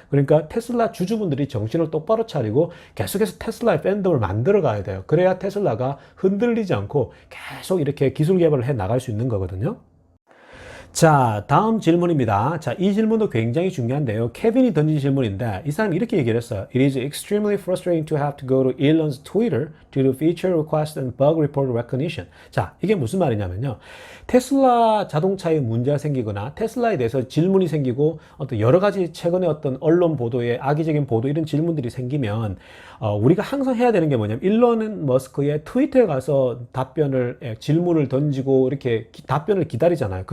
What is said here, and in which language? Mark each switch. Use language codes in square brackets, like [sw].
[ko] 그러니까 테슬라 주주분들이 정신을 똑바로 차리고 계속해서 테슬라의 팬덤을 만들어 가야 돼요. 그래야 테슬라가 흔들리지 않고 계속 이렇게 기술 개발을 해 나갈 수 있는 거거든요. 자, 다음 질문입니다. 자, 이 질문도 굉장히 중요한데요. 케빈이 던진 질문인데 이 사람이 이렇게 얘기를 했어요. [en] It is extremely frustrating to have to go to Elon's Twitter to do feature request and bug report recognition. [ko] 자, 이게 무슨 말이냐면요. 테슬라 자동차에 문제가 생기거나 테슬라에 대해서 질문이 생기고 어떤 여러 가지 최근에 어떤 언론 보도에 악의적인 보도 이런 질문들이 생기면 우리가 항상 해야 되는 게 뭐냐면 일론 머스크의 트위터에 가서 질문을 던지고 이렇게 답변을 기다리잖아요.